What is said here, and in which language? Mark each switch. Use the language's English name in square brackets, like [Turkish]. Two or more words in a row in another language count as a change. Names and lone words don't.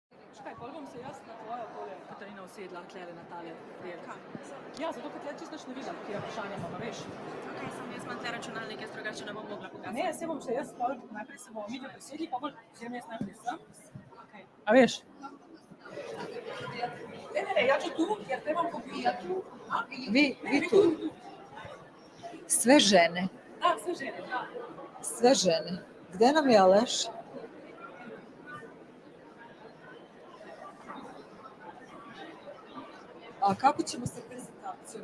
[Slovenian] Čakaj, pol bom se jaz na tvojo tole, Katarina, usedla tlele na tale del. Ja, zato, ker tle čisto ne vidim, kje vprašanje imamo, veš. Ok, sem jaz imam tle računalnik, jaz drugače ne bom mogla pokazati. Ne, se bom še jaz pol, najprej se bomo midve posedli, pa bolj vzem jaz najprej sem. [Serbian] Okay. [Slovenian] A veš? [Serbian] Ne, ja ću tu, jer trebam kopijati. Vi tu. Sve žene. Da, sve žene, da. Sve žene. Gde nam je Aleš? A kako ćemo sa prezentacijom?